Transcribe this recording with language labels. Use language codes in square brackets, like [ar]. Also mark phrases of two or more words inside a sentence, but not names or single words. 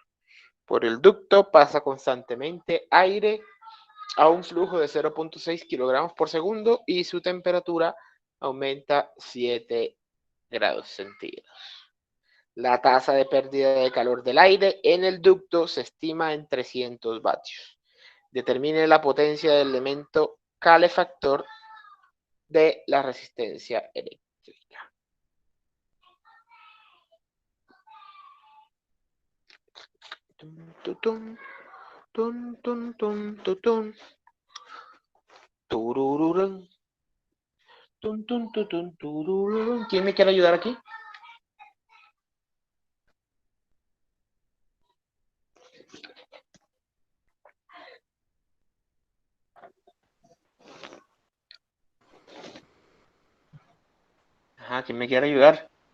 [es] Por el ducto pasa constantemente aire a un flujo de 0.6 kilogramos por segundo y su temperatura aumenta 7 grados centígrados. La tasa de pérdida de calor del aire en el ducto se estima en 300 vatios. Determine la potencia del elemento calefactor de la resistencia eléctrica. Tun, tutun, tun, tun, tun, tutun. Turururun. Tun, tun, tutun, turururun. ¿Quién me quiere ayudar aquí? Ajá, ¿quién me quiere ayudar?